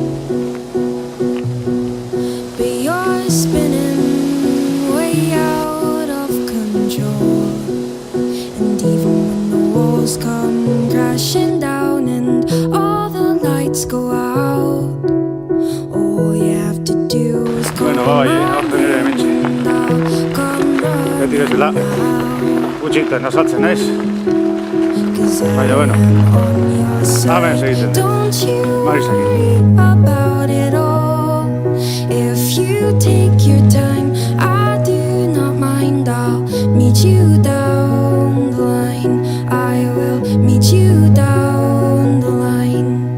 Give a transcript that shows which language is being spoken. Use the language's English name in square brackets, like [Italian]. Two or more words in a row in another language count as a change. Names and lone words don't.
[English] but you're spinning way out of control. And even when the walls come crashing down and all the lights go out, all you have to do is call [Basque] Bueno, bai, [English] my [Basque] aurten ere hementxe. [English] name and I'll come [Basque] Beti bezala, [English] running out. [Basque] gutxitan azaltzen naiz. Baina, bueno, hemen segiten dut. Marisakin. [English] About it all. If you take your time, I do not mind. I'll meet you down the line. I will meet you down the line.